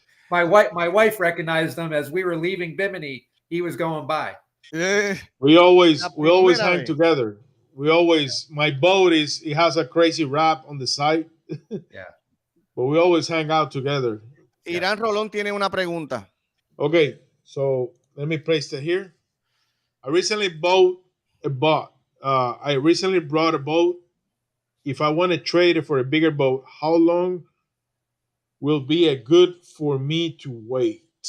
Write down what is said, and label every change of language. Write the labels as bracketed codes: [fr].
[en] My wife recognized him as we were leaving Bimini. He was going by. We always hang [es] vez. [en] together. My boat it has a crazy wrap on the side. Yeah. But we always hang out together. [es] Irán Rolón tiene una pregunta. [en] Okay, so let me place it here. I recently bought a boat. I recently brought a boat. If I want to trade it for a bigger boat, how long will be a good for me to wait?